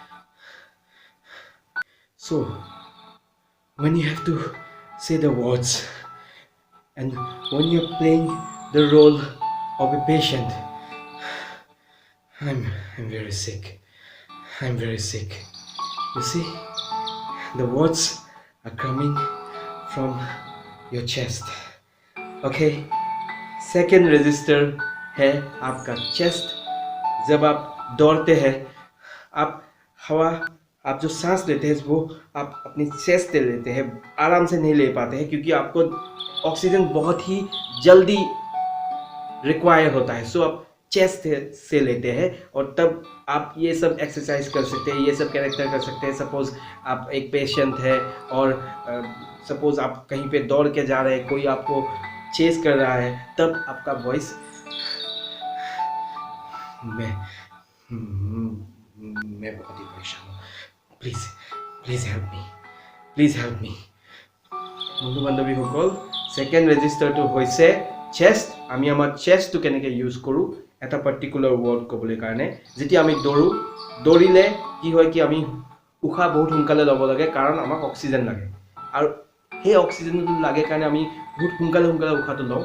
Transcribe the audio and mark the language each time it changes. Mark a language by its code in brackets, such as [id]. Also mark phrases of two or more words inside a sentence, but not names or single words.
[en] So when you have to say the words and when you're playing the role of a patient, I'm very sick. I'm very sick. You see, the words are coming from your chest. Okay, second register [hi] है आपका [en] चेस्ट। [hi] जब आप दौड़ते हैं, आप हवा, आप जो सांस लेते हैं वो आप अपनी चेस्ट से लेते हैं, आराम से नहीं ले पाते हैं क्योंकि आपको ऑक्सीजन बहुत ही जल्दी रिक्वायर होता है। सो आप चेस्ट से लेते हैं और तब आप ये सब एक्सरसाइज कर सकते हैं, ये सब कैरेक्टर कर सकते हैं। सपोज आप एक पेशेंट है और सपोज आप कहीं पे दौड़ के जा रहे हैं, कोई आपको चेस कर रहा है, तब आपका वॉइस मैं बहुत ही परेशान हूँ, [en] please help me. [as] বন্ধু বান্ধৱী সকল, সেকেন্ড ৰেজিষ্টাৰটো হৈছে চেষ্ট। আমি আমাৰ চেষ্টটো কেনেকৈ ইউজ কৰোঁ এটা [en] particular word [as] ক'বলৈ কাৰণে। যেতিয়া আমি দৌৰিলে কি হয় কি আমি উশাহ বহুত সোনকালে ল'ব লাগে, কাৰণ আমাক অক্সিজেন লাগে, আৰু সেই অক্সিজেনটো লাগে কাৰণে আমি বহুত সোনকালে উশাহটো লওঁ।